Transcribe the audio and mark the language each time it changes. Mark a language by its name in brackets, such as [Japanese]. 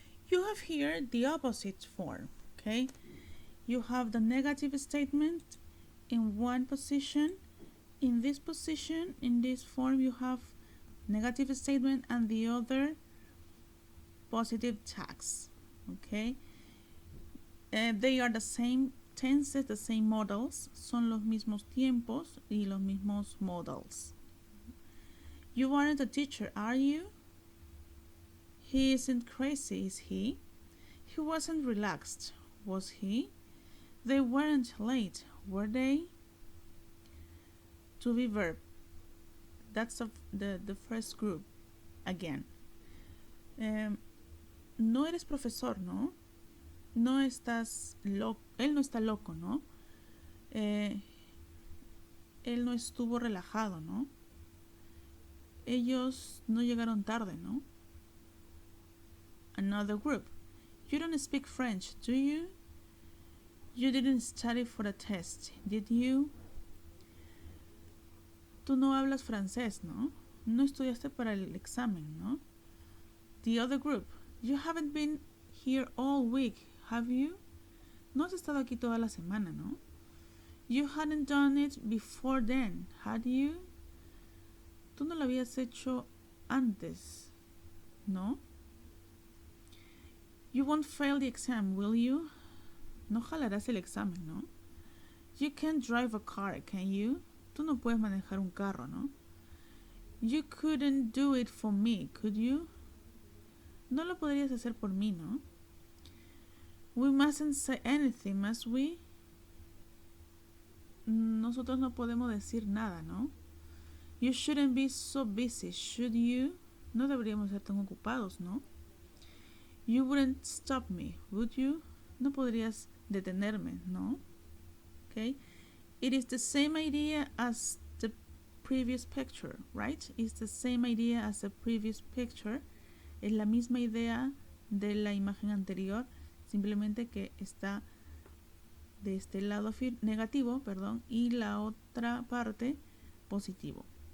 [English] You have here the opposite form. Okay? You have the negative statement in one position. In this position, in this form, you have negative statement and the other positive tags. Okay? They are the same tenses, the same modals. [Spanish] Son los mismos tiempos y los mismos modals. [English] You aren't a teacher, are you? He isn't crazy, is he? He wasn't relaxed, was he? They weren't late, were they? To be verb. That's the first group. Again. [Spanish] No eres profesor, ¿no? No estás loco. Él no está loco, ¿no? Él no estuvo relajado, ¿no? Ellos no llegaron tarde, ¿no? [English] Another group. You don't speak French, do you? You didn't study for a test, did you? [Spanish] Tú no hablas francés, ¿no? No estudiaste para el examen, ¿no? [English] The other group. You haven't been here all week, have you? [Spanish] No has estado aquí toda la semana, ¿no? [English] You hadn't done it before then, had you? [Spanish] Tú no lo habías hecho antes, ¿no? [English] You won't fail the exam, will you? [Spanish] No jalarás el examen, ¿no? [English] You can't drive a car, can you? [Spanish] Tú no puedes manejar un carro, ¿no? [English] You couldn't do it for me, could you? [Spanish] No lo podrías hacer por mí, ¿no? [English] We mustn't say anything, must we? [Spanish] Nosotros no podemos decir nada, ¿no? [English] You shouldn't be so busy, should you? [Spanish] No deberíamos ser tan ocupados, ¿no? [English] You wouldn't stop me, would you? [Spanish] No podrías detenerme, ¿no? [English] Okay? It is the same idea as the previous picture, right? It's the same idea as the previous picture. [Spanish] Es la misma idea de la imagen anterior, simplemente que está de este lado negativo, perdón, y la otra parte positivo.